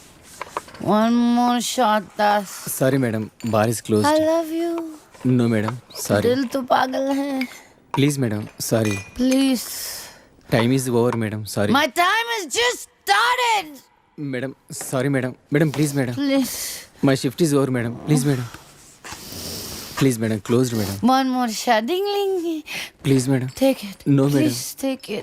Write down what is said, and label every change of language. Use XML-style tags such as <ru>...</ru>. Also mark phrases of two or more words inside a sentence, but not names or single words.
<en>one more shot Das. sorry madam bar is close. I love you. no madam sorry.</en> <hi>दिल तो पागल है.</hi> <en>please madam sorry. Please. time is over madam sorry. My time has just started. madam sorry madam. madam please madam. Please. my shift is over madam please madam. please madam closed madam. One more shot. Ding ling. please madam. Take it. No, madam. Please take it.</en>